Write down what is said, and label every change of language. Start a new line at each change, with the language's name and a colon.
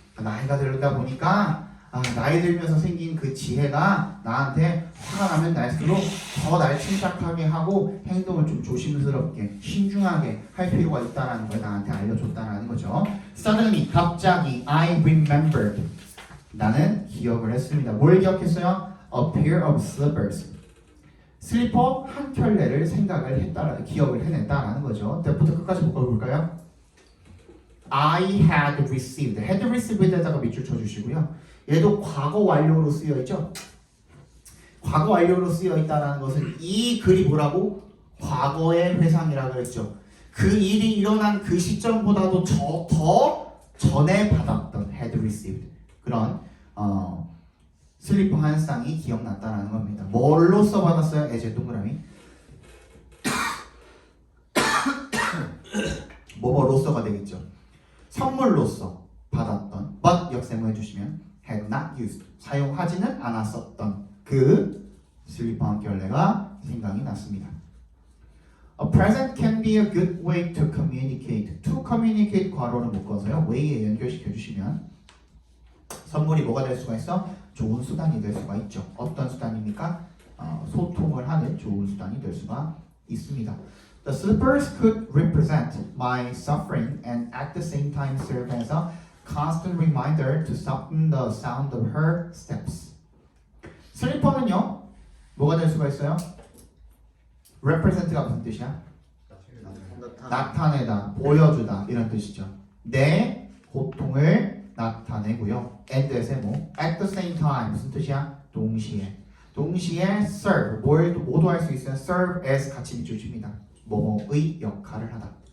Korean: 나이가 들다 보니까 나이 들면서 생긴 그 지혜가 나한테 화가 나면 날수록 더 날 침착하게 하고 행동을 좀 조심스럽게 신중하게 할 필요가 있다라는 걸 나한테 알려줬다라는 거죠. Suddenly 갑자기
English: I remembered
Korean: 나는 기억을 했습니다. 뭘 기억했어요?
English: A pair of slippers
Korean: 슬리퍼 한 켤레를 생각을 했다라는 기억을 해냈다라는 거죠. 때부터 끝까지 볼까요?
English: I had received had received에다가
Korean: 밑줄 쳐주시고요. 얘도 과거 완료로 쓰여 있죠. 과거 완료로 쓰여 있다라는 것은 이 글이 뭐라고? 과거의 회상이라고 그랬죠. 그 일이 일어난 그 시점보다도 더 전에 받았던 had received 그런 슬리퍼 한 쌍이 기억났다라는 겁니다. 뭘로써 받았어요? 에제 동그라미 뭐뭐로써가 되겠죠. 선물로써 받았던 but 역세모 해주시면
English: had not used
Korean: 사용하지는 않았었던 그 슬리퍼 한 켤레가 생각이 났습니다.
English: A present can be a good way to communicate.
Korean: To communicate 괄호를 묶어서요. way에 연결시켜 주시면 선물이 뭐가 될 수가 있어? 좋은 수단이 될 수가 있죠. 어떤 수단입니까? 소통을 하는 좋은 수단이 될 수가 있습니다.
English: The slippers could represent my suffering and at the same time serve as a constant reminder to soften the sound of her steps.
Korean: 슬리퍼는요, 뭐가 될 수가 있어요? represent가 무슨 뜻이야? 나타내다, 보여주다 이런 뜻이죠. 내 고통을 나타내고요. and의 세모 at the same time 무슨 뜻이야? 동시에 serve 뭘 모두 할 수 있어요. serve as 같이 밑줄칩니다. 뭐뭐의 역할을 하다.